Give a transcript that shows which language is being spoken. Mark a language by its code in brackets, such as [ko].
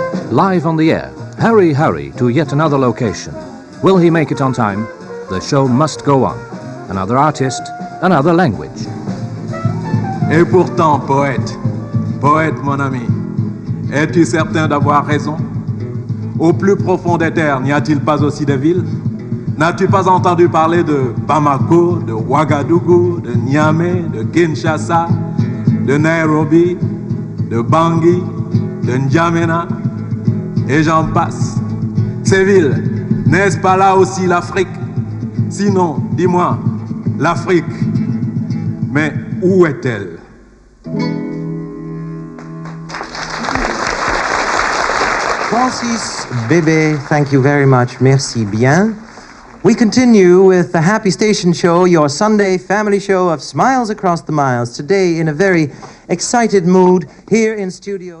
[en] Live on the air, Hurry, hurry to yet another location. Will he make it on time? The show must go on. Another artist, another language. [fr] Et pourtant, poète, poète mon ami, es-tu certain d'avoir raison? Au plus profond des terres, n'y a-t-il pas aussi des villes? N'as-tu pas entendu parler de Bamako, de Ouagadougou, de Niamey, de Kinshasa, de Nairobi, de Bangui, de N'Djamena, et j'en passe. Ces villes, n'est-ce pas là aussi l'Afrique? Sinon, dis-moi, l'Afrique, mais où est-elle? [en] Francis Bébé, thank you very much. [fr] Merci bien. [en] We continue with the Happy Station Show, your Sunday family show of smiles across the miles. Today, in a very excited mood, here in studio.